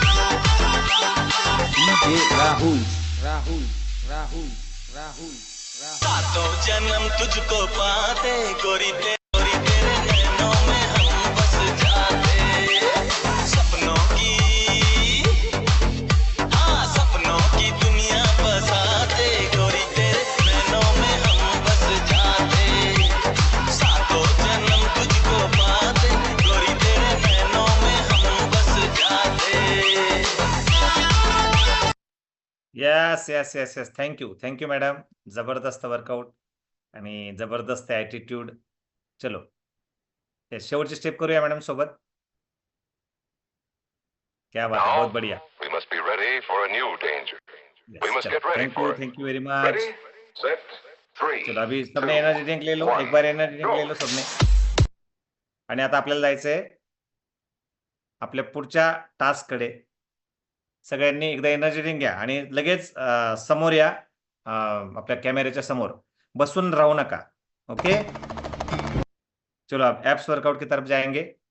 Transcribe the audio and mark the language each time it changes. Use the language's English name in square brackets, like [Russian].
[Hindi] राहुल राहुल राहुल राहुल सातों जन्म तुझको पाते गोरी तेरे नैनों में हम बस जाते सपनों की सपनों की दुनिया बसाते गोरी तेरे नैनों में हम बस जाते सातों जन्म तुझको पाते गोरी तेरे नैनों में हम बस जाते। [English] yes yes yes yes, thank you madam, [Marathi] जबरदस्त वर्कआउट आणि जबरदस्त ॲटिट्यूड. चलो, येस, शेवटची स्टेप करूया मॅडम सोबत. [Hindi] क्या बात है, बहुत बढ़िया. [English] We must be ready for a new danger. We must get ready for it. Thank you very much. Ready, set, 3. [Hindi] चलो, अभी सबने एनर्जी ड्रिंक ले लो, एक बार एनर्जी ड्रिंक ले लो सबने. [Marathi] आणि आता आपल्याला जायचंय आपल्या पुढच्या टास्क कडे. सगळ्यांनी एकदा एनर्जी ड्रिंक घ्या आणि लगेच समोर या, आपल्या कॅमेऱ्याच्या समोर बसून राहू नका. [Hindi] ओके, चलो अब एप्स वर्कआउट की तरफ जाएंगे.